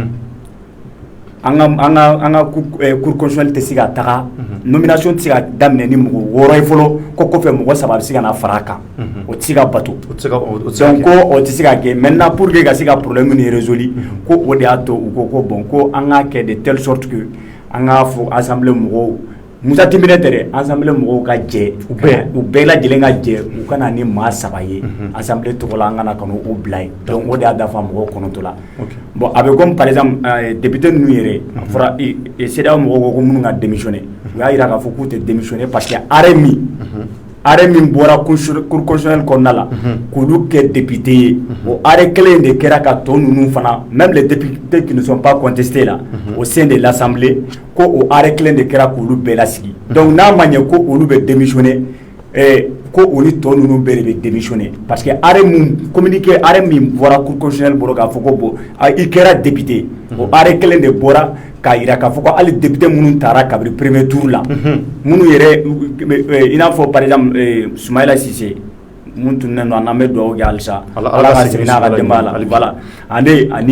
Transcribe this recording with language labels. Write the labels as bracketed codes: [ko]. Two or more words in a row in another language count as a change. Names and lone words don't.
[bm] An ka [fr] cour constitutionnelle [bm] tɛ se ka taga nomination tɛ se ka daminɛ ni mɔgɔ 6 ye fɔlɔ ko kɔfɛ mɔgɔ 3 bɛ se ka na fara a kan o tɛ se ka bato donc ko o tɛ se ka kɛ [fr] maintenant pour que [bm] ka se ka problème nin résoudre ko o de y'a to u ko ko bon ko an ka kɛ [fr] de telle sorte que [bm] an ka fɔ assemblée mɔgɔw Moussa Temine tɛ dɛ assemblée mɔgɔw ka jɛ u bɛɛ lajɛlen ka jɛ u kana ni maa 3 ye assemblée tɔgɔ la an kana ka n'o bila yen donc o de y'a dafa mɔgɔw 9 la bon a bɛ [fr] comme par exemple [bm] député ninnu yɛrɛ a fɔra CEDEAO mɔgɔw ko minnu ka démissionner u y'a jira k'a fɔ k'u tɛ démissionner [fr] parce que [bm] arrêt min bɔra [fr] cour constitutionnelle [bm] kɔnɔna la k'olu kɛ député ye o arrêt kelen de kɛra ka tɔ ninnu fana [fr] même les députés qui ne sont pas contestés là au sein de l'Assemblée [bm] ko o arrêt kelen de kɛra k'olu bɛɛ lasigi donc n'a ma ɲɛ ko olu bɛ démissionner ko olu tɔ ninnu bɛɛ de bɛ démissionner [fr] parce que arrêt [bm] min bɔra [fr] cour constitutionnelle [bm] bolo k'a fɔ ko bon i kɛra député o arrêt kelen de bɔra k'a yira k'a fɔ ko hali député minnu taara kabiri [fr] premier tour [bm] la minnu yɛrɛ i n'a fɔ [fr] par exemple [bm] Soumaïla Cissé mun tunnen don an bɛ dugawu kɛ halisa ala ka segin n'a ka denbaya la voilà ani